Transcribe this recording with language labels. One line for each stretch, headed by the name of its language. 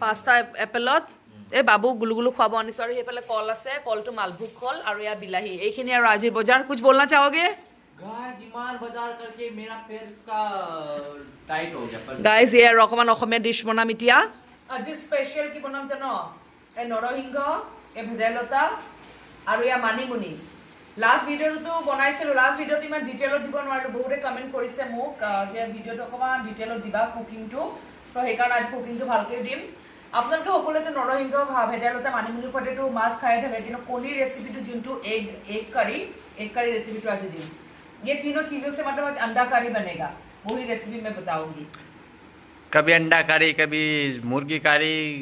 Assamese: পাঁচটা এপেলত এই বাবু গুলুগুলু খুৱাব আনিছো আৰু সেইফালে কল আছে কলটো মালভোগ কল আৰু ইয়া বিলাহী এইখিনি আৰু আজিৰ বজাৰ
Hindi: कुछ बोलना चाहोगे गाइस जिमान बाजार करके मेरा पैर का टाइट हो गया पर
Assamese: গাইজ এই আৰু অকমান অসমীয়া ডিছ বনাম এতিয়া আজি স্পেচিয়েল কি বনাম জানো এই নৰসিংহ এই ভেদাইলতা আৰু ইয়া মানিমুনি লাষ্ট ভিডিঅ'টো বনাইছিলো লাষ্ট ভিডিঅ'টো ইমান ডিটেইলত দিব নোৱাৰিলো বহুতে কমেন্ট কৰিছে মোক যে ভিডিঅ'টো অকমান ডিটেইলত দিবা কুকিংটো সো সেইকাৰণে আজি কুকিংটো ভালকৈ দিম আপোনালোকে সকলোতে নৰসিংহ ভেদাইলতা মানিমুনিৰ সৈতেটো মাছ খাই থাকে কিন্তু কণীৰ ৰেচিপিটো যোনটো এগ কাৰী
Hindi: रेसिपी आज दिन ये तीनों चीजों से मतलब आज अंडा करी बनेगा वही रेसिपी मैं बताऊंगी कभी अंडा करी कभी मुर्गी करी